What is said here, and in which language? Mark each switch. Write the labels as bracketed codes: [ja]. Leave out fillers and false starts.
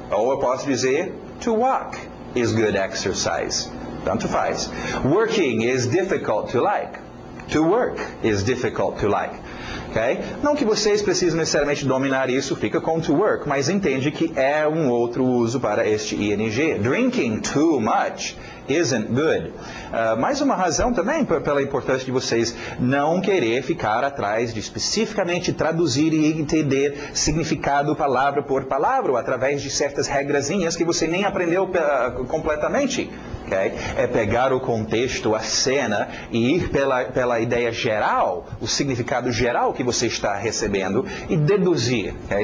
[pt] Ou eu posso dizer [en] to walk is good exercise. [pt] Tanto faz. [en] Working is difficult to like. To work is difficult to like. Okay? [pt] Não que vocês precisem necessariamente dominar isso, fica com to work, mas entende que é um outro uso para este ing. [en] Drinking too much isn't good. [pt] Mais uma razão também pela importância de vocês não querer ficar atrás de especificamente traduzir e entender significado palavra por palavra, ou através de certas regrazinhas que você nem aprendeu completamente. Okay? É pegar o contexto, a cena, e ir pela ideia geral, o significado geral que você está recebendo, e deduzir. Okay?